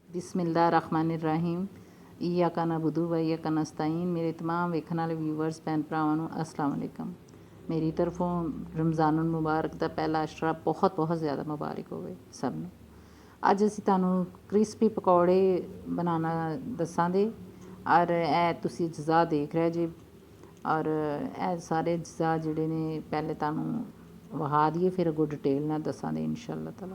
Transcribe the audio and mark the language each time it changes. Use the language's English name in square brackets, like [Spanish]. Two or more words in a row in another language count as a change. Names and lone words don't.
[Arabic] بسم الله الرحمن الرحيم إياك نعبد وإياك نستعين. [Punjabi] میرے تمام ویکھن والے ویورز بھین بھراواں نوں [Arabic] السلام عليكم. [Punjabi] میری طرفوں [Arabic] رمضان المبارك [Punjabi] کا پہلا عشرہ بہت بہت زیادہ مبارک ہووے سب نوں. اج اسیں تہانوں کرسپی پکوڑے بنانا دساں گے اور اے تسیں اجا دیکھ رہے جے اور اے سارے اجا جہڑے نے پہلے تہانوں وہا دتے پھر اگوں ڈیٹیل نال دساں گے [Arabic] إن شاء الله تعالى.